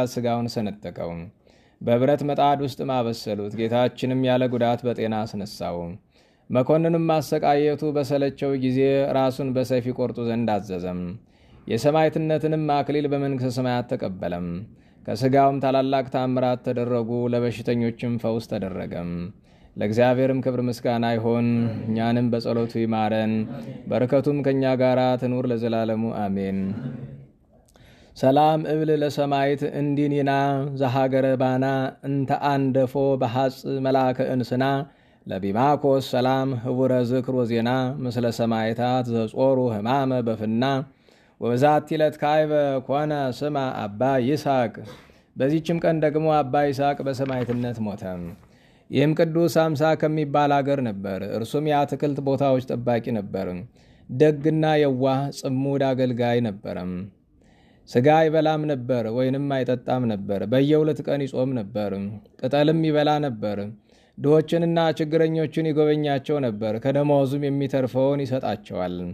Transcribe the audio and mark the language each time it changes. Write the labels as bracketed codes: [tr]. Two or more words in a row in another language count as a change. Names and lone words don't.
[am] ስጋውን ሰነጠቀው። በብረት ምጣድ ውስጥ ማበሰሉት። ጌታችንም ያለ ጉዳት በጤና አስነሳው። መኮንኑም ማሰቃየቱ በሰለቸው ጊዜ ራሱን በሰይፍ ይቆርጡ ዘንድ አዘዘም። የሰማዕትነትንም አክሊል በመንግሥተ ሰማያት ተቀበለም። ከሥጋውም ታላላቅ ታምራት ተደረጉ። ለበሽተኞችም ፈውስ ተደረገም። ለእግዚአብሔርም ክብር ምስጋና ይሆን። እኛንም በጸሎቱ ይማረን፣ በረከቱም ከእኛ ጋር ትኑር ለዘላለሙ አሜን። [gez] ሰላም እብል ለሰማይት እንዲኒና ዘሃገረ ባና እንተ አንደፎ በሐጽ መላከ እንስና ለቢማኮስ ሰላም ህቡረ ዝክር ወዜና ምስለ ሰማይታት ዘጾሩ ህማመ በፍና ወበዛቲ ዕለት ካይበ ኮነ ስማ አባ ይስሐቅ። [am] በዚህችም ቀን ደግሞ አባ ይስሐቅ በሰማዕትነት ሞተ። ይህም ቅዱስ አምሳ ከሚባል አገር ነበር። እርሱም የአትክልት ቦታዎች ጠባቂ ነበር። ደግና የዋህ ጽሙድ አገልጋይ ነበረም። ሥጋ አይበላም ነበር፣ ወይንም አይጠጣም ነበር። በየ2 ቀን ይጾም ነበር። ቅጠልም ይበላ ነበር። ድሆችንና ችግረኞችን ይጎበኛቸው ነበር። ከደመወዙም የሚተርፈውን ይሰጣቸዋል።